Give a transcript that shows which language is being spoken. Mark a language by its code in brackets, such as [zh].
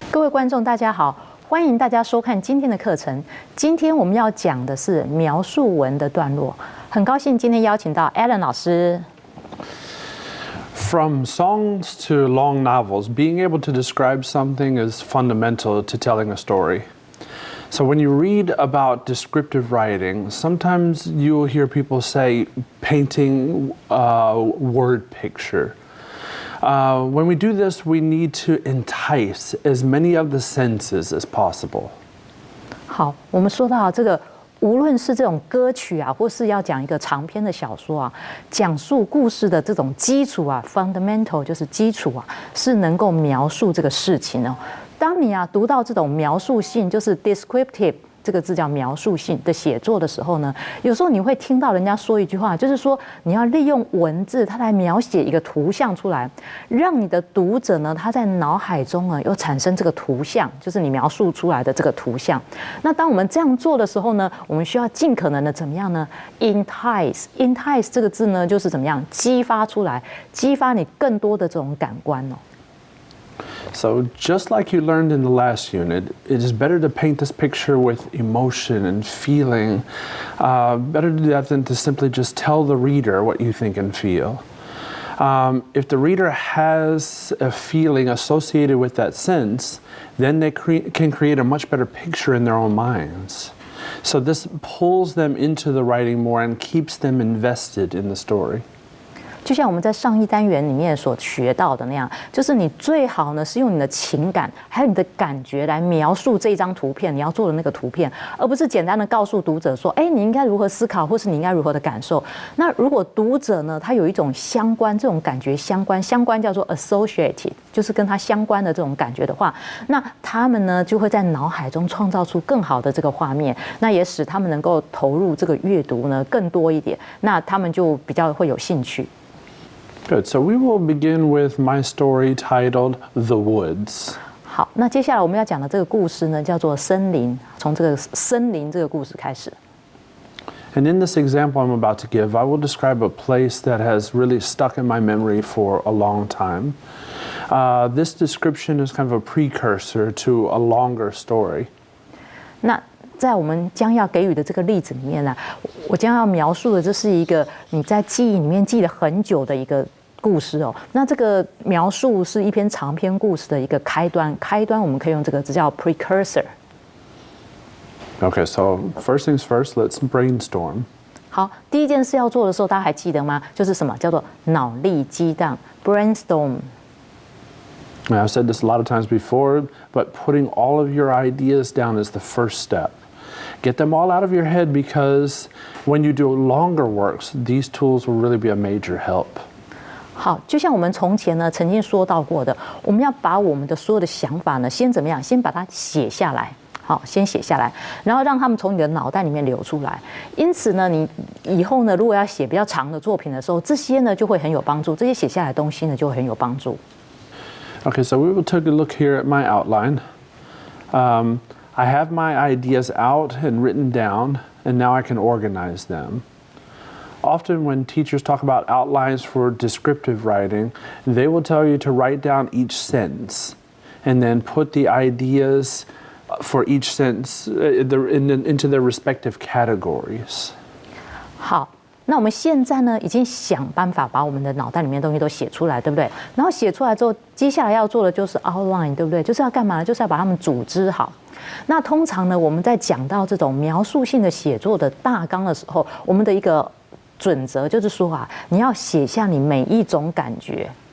[zh] 觀眾大家好，歡迎大家收看今天的課程。今天我們要講的是描述文的段落。很高興今天邀請到 Alan 老師。 [en] From songs to long novels, being able to describe something is fundamental to telling a story. So when you read about descriptive writing, sometimes you'll hear people say painting a word picture. When we do this, we need to entice as many of the senses as possible. [zh] 好，我们说到這個，無論是這種歌曲啊，或是要講一個長篇的小說啊，講述故事的這種基礎啊 ，fundamental 就是基礎啊，是能夠描述這個事情哦。當你啊讀到這種描述性，就是 descriptive 這個字叫描述性的寫作的時候呢，有時候你會聽到人家說一句話，就是說你要利用文字，它來描寫一個圖像出來，讓你的讀者呢，他在腦海中呢又產生這個圖像，就是你描述出來的這個圖像。那當我們這樣做的時候呢，我們需要盡可能的怎麼樣呢 ？entice 這個字呢，就是怎麼樣激發出來，激發你更多的這種感官哦。 [en] So just like you learned in the last unit, it is better to paint this picture with emotion and feeling. Better to do that than to simply just tell the reader what you think and feel. If the reader has a feeling associated with that sense, then they can create a much better picture in their own minds. So this pulls them into the writing more and keeps them invested in the story. [zh] 就像我們在上一單元裡面所學到的那樣，就是你最好呢是用你的情感還有你的感覺來描述這張圖片，你要做的那個圖片，而不是簡單的告訴讀者說，你應該如何思考，或是你應該如何的感受。那如果讀者呢，他有一種相關，這種感覺相關叫做 associated， 就是跟他相關的這種感覺的話，那他們呢就會在腦海中創造出更好的這個畫面，那也使他們能夠投入這個閱讀呢更多一點，那他們就比較會有興趣。 [en] Good. So we will begin with my story titled The Woods. [zh] 好，那接下來我們要講的這個故事呢，叫做森林。從這個森林這個故事開始。 [en] And in this example I'm about to give, I will describe a place that has really stuck in my memory for a long time. This description is kind of a precursor to a longer story. [zh] 那在我們將要給予的這個例子裡面呢，我將要描述的，這是一個你在記憶裡面記了很久的一個故事哦。那這個描述是一篇長篇故事的一個開端，開端我們可以用這個字叫 precursor。 [en] Okay, so first things first, let's brainstorm. [zh] 好，第一件事要做的時候，大家還記得嗎？就是什麼叫做腦力激盪 brainstorm。 [en] Now, I've said this a lot of times before, but putting all of your ideas down is the first step. Get them all out of your head, because when you do longer works, these tools will really be a major help. [zh] 好，就像我們從前呢曾經說到過的，我們要把我們的所有的想法呢，先怎麼樣？先把它寫下來。好，先寫下來，然後讓他們從你的腦袋裡面流出來。因此呢，你以後呢，如果要寫比較長的作品的時候，這些呢就會很有幫助。這些寫下來的東西呢就會很有幫助。 [en] Okay, so we will take a look here at my outline. I have my ideas out and written down, and now I can organize them. Often when teachers talk about outlines for descriptive writing, they will tell you to write down each sentence and then put the ideas for each sentence into their respective categories. [zh] 好。那我們現在呢，已經想辦法把我們的腦袋裡面的東西都寫出來，對不對？然後寫出來之後，接下來要做的就是 outline， 對不對？就是要幹嘛呢？就是要把它們組織好。那通常呢，我們在講到這種描述性的寫作的大綱的時候，我們的一個準則就是說啊，你要寫下你每一種感覺。